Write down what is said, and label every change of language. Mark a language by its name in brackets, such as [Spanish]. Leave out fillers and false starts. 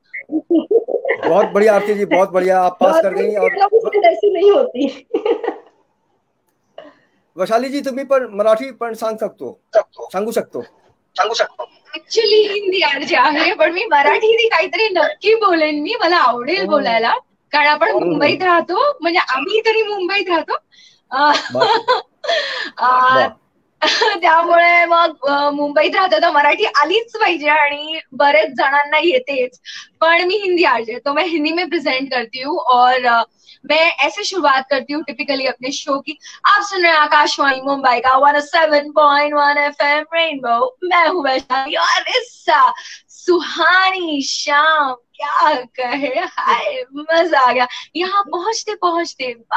[Hindi] बहुत बढ़िया आरती जी, बहुत बढ़िया, आप पास कर गई। और ऐसी नहीं होती। [Marathi] वैशाली जी, तुम्ही पण मराठी पण सांगू शकतो ऍक्च्युली हिंदी आरजे आहे, पण मी मराठी काहीतरी नक्की बोलेन, मी मला आवडेल बोलायला, कारण आपण मुंबईत राहतो, म्हणजे आम्ही तरी मुंबईत राहतो, त्यामुळे मग मुंबईत राहतो तर मराठी आलीच पाहिजे आणि बरेच जणांना येतेच, पण मी हिंदी आरजे, [Hindi] तो मैं हिंदी में प्रेजेंट करती हूँ। और मैं ऐसे शुरुआत करती हूँ टिपिकली अपने शो की। आप सुन रहे हैं आकाशवाणी मुंबई का 107.1 FM रेनबो, मैं हूँ वैशाली, और इस सुहानी शाम क्या कहे, हाय मजा आ गया यहाँ पहुंचते पहुंचते।